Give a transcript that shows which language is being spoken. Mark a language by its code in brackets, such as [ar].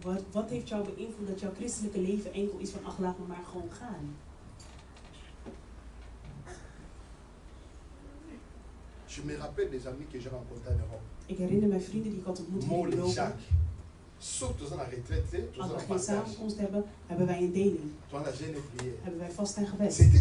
[nl] Wat heeft jou beïnvloed dat jouw christelijke leven enkel is van ach, laat me maar gewoon gaan? [fr] Je me rappelle des amis que j'ai rencontrés en Europe. [nl] Ik herinner mij vrienden die ik had ontmoet in Europa. Als we geen samenkomst hebben, hebben wij een deling. Hebben wij vast en gebed.